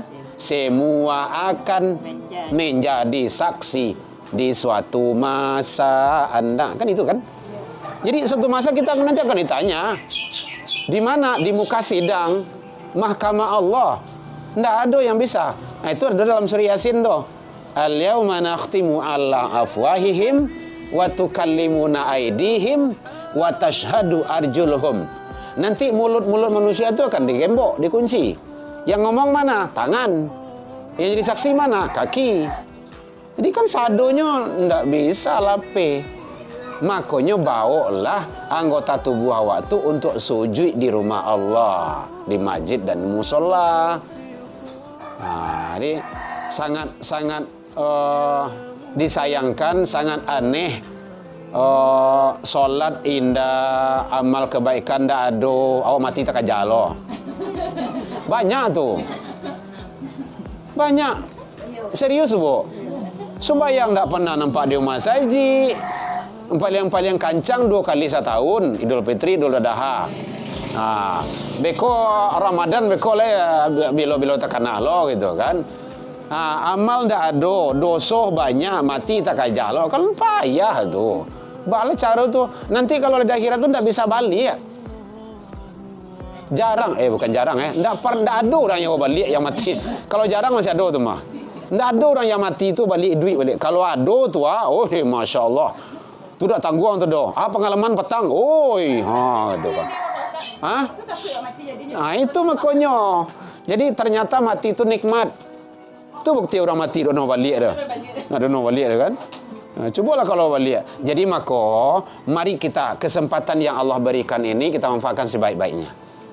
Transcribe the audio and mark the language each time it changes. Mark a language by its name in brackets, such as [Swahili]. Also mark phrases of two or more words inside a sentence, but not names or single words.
[Indonesian] Semua akan menjadi saksi di suatu masa Anda. Kan itu kan? Jadi suatu masa kita nanti akan ditanya. Di mana? Di muka sidang Mahkamah Allah. Tidak ada yang bisa. Itu ada dalam surah Yasin tu. [Arabic] اليوم نختم على أفواههم وتكلمنا أيديهم وتشهد أرجلهم. [Indonesian] Nanti mulut-mulut manusia itu akan digembok, dikunci. Yang ngomong mana? Tangan. Yang jadi saksi mana? Kaki. Jadi kan sadonya tidak bisa lape. Makanya bawalah anggota tubuh awak tu untuk sujud di rumah Allah, di masjid dan musola. Jadi sangat disayangkan, sangat aneh. Solat indah, amal kebaikan dah ada, awak mati tak kajalo. Banyak tu. Banyak. Serius bu. Sembayang tak pernah nampak di rumah saji. paling kancang 2 kali setahun, Idul Fitri, Idul Adha. [Minangkabau] Beko Ramadan beko lah bilo-bilo takana lo gitu kan. Amal ndak ada, dosa banyak, mati tak kajah lo, kan payah tu. [Indonesian] Bala cara tu, nanti kalau di akhirat tu ndak bisa balik ya. Jarang, bukan jarang ndak ada orang yang balik yang mati. Kalau jarang masih ada tu mah. Ndak ada orang yang mati tu balik duit balik. Kalau ada tu [Arabic] ما شاء الله. [Indonesian] Tu dah tangguang tu dah. Pengalaman petang. Gitu kan. Itu makanya. Jadi ternyata mati itu nikmat. Itu bukti orang mati dono balik dah. Dono balik dah kan. Cubalah kalau balik. Jadi maka mari kita kesempatan yang Allah berikan ini kita manfaatkan sebaik-baiknya.